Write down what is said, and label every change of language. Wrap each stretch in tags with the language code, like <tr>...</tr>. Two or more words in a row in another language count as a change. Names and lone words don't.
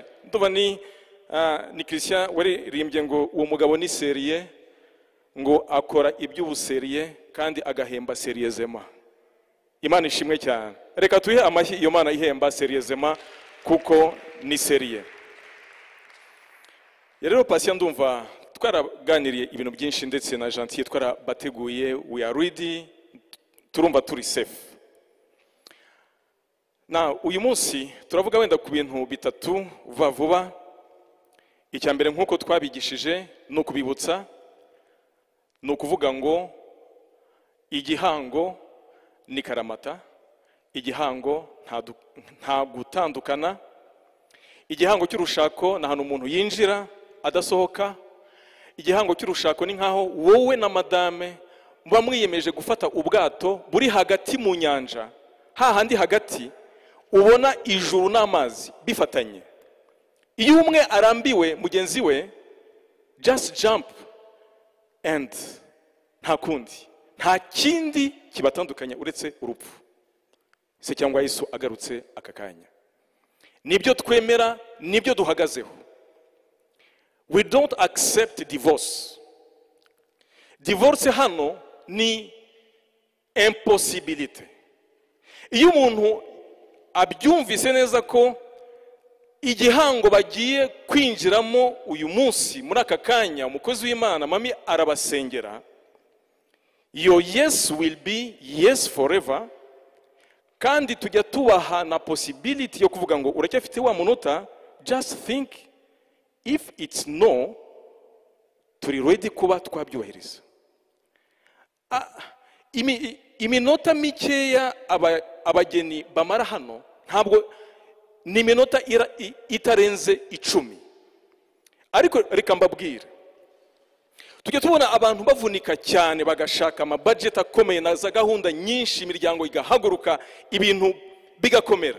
<rw>Ndumva ni Christian waririmbye ngo uwo mugabo ni seriye, ngo akora iby'ubuseriye kandi agahemba seriezema. Imana ishimwe cyane. Reka tuhe amashyi iyo Mana ihemba seriezema, kuko ni seriye. Rero Patient ndumva twaraganiriye ibintu byinshi, ndetse na Gentille twarabateguye.</rw> <en>We are ready,</en> <rw>turumva turi safe. Uyu munsi turavuga wenda ku bintu bitatu vuba. Icya mbere nk'uko twabigishije ni ukubibutsa, ni ukuvuga ngo igihango ni karamata, igihango nta gutandukana. Igihango cy'urushako ni ahantu umuntu yinjira adasohoka. Igihango cy'urushako ni nkaho wowe na madame muba mwiyemeje gufata ubwato buri hagati mu nyanja, hahandi hagati ubona ijuru n'amazi bifatanye. Iyo umwe arambiwe mugenzi we,</rw> <en>just jump</en> <rw>and nta kundi, nta kindi kibatandukanya uretse urupfu, se cyangwa Yesu agarutse aka kanya. Nibyo twemera, nibyo duhagazeho.</rw> <en>We don't accept divorce.</en> <rw>Divorce hano ni impossibility. Iyo umuntu abyumvise neza ko igihango bagiye kwinjiramo uyu munsi muri aka kanya, umukozi w'Imana mami arabasengera,</rw> <en>your yes will be yes forever.</en> <rw>Kandi tujya tubaha na possibility yo kuvuga ngo uracyafite wa munota,</rw> <en>just think if it's no,</en> <rw>turi ready kuba twabyubahiriza. Iminota mikeya abageni bamara hano ntabwo ni iminota itarenze 10. Ariko reka mbabwire, tujya tubona abantu bavunika cyane bagashaka budget akomeye na za gahunda nyinshi, imiryango igahaguruka, ibintu bigakomera.</rw>